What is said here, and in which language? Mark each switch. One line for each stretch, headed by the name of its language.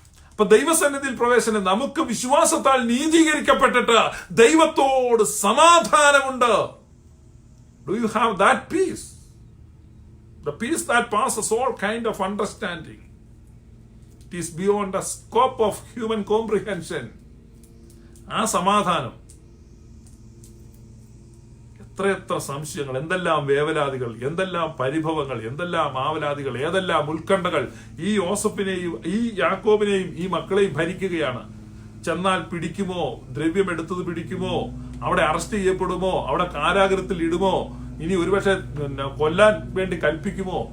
Malayalam: അപ്പൊ ദൈവസന്നിധിയിൽ പ്രവേശനം, നമുക്ക് വിശ്വാസത്താൽ നീതീകരിക്കപ്പെട്ടിട്ട് ദൈവത്തോട് സമാധാനമുണ്ട്.
English: Do you have that peace? The peace that passes all kind of understanding. It is beyond the scope of human comprehension.
Malayalam: ആ സമാധാനം, എത്രയെത്ര സംശയങ്ങൾ, എന്തെല്ലാം വേവലാതികൾ, എന്തെല്ലാം പരിഭവങ്ങൾ, എന്തെല്ലാം ആവലാതികൾ, ഏതെല്ലാം ഉത്കണ്ഠകൾ ഈ യോസഫിനെയും ഈ യാക്കോബിനെയും ഈ മക്കളെയും ഭരിക്കുകയാണ്. ചെന്നാൽ പിടിക്കുമോ, ദ്രവ്യം എടുത്തത് പിടിക്കുമോ, അവിടെ അറസ്റ്റ് ചെയ്യപ്പെടുമോ, അവിടെ കാരാഗൃഹത്തിൽ ഇടുമോ, ഇനി ഒരുപക്ഷെ കൊല്ലാൻ വേണ്ടി കൽപ്പിക്കുമോ?